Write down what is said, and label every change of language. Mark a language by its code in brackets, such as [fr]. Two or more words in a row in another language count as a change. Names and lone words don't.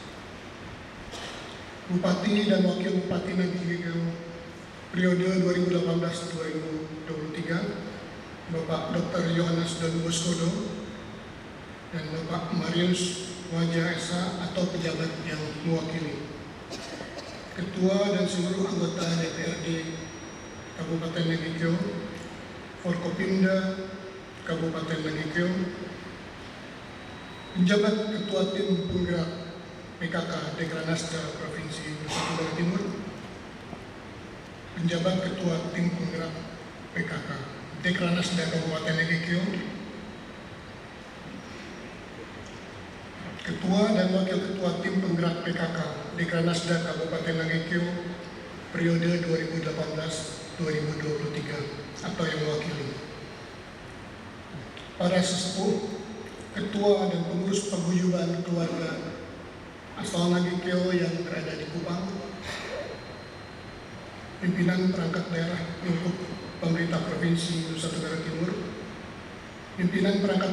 [id] Bupati dan Wakil Bupati Nagekeo periode 2018-2023, Bapak Dr. Yohanes Dan Boskodo dan Bapak Marius Wajah Esa atau pejabat yang mewakili, Ketua dan seluruh anggota DPRD Kabupaten Nagekeo, Forkopimda Kabupaten Nagekeo, penjabat Ketua Tim Penggerak PKK Dekranasda Provinsi Nusa Tenggara Timur, penjabat Ketua Tim Penggerak PKK Dekranasda Kabupaten Nagekeo, Ketua dan Wakil Ketua Tim Penggerak PKK Dekranasda Kabupaten Nagekeo periode 2018-2023 atau yang mewakili, para sesepuh, ketua dan pengurus paguyuban keluarga asal Nagekeo yang berada di Kupang, pimpinan perangkat daerah lingkup pemerintah Provinsi Nusa Tenggara Timur, pimpinan perangkat